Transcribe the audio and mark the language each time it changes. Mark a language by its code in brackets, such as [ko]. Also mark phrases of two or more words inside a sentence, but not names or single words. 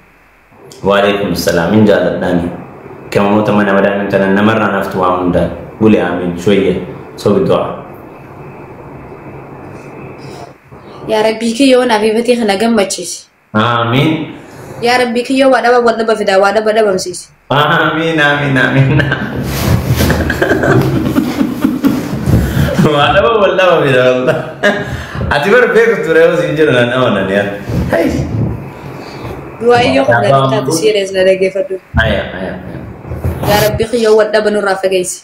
[ar] وعليكم السلام [om] jaaladhaani qimamoota mana madaamii tanan namarraa naftu waa hundaan gule aamiin shoyye sobi du'aa. [ar] يا ربي [om] kiyyoo naaf ifatee kana gammachiisi. Amin. [ar] يا ربي [om] kiyyoo waa dhaba wal dhaba fidaa waa dhaba dhabamsiisi. Amin amin amin. Waa dhaba wal dhaba fidaa wallah. Ati bar beeku ture yoo siin jiru nan amanan yaa. Du'aa iyyoo humna taatu siirees na dhageeffadhu. Aya. [ar] يا ربي [om] kiyyoo wal dhaba nurraa fageessi.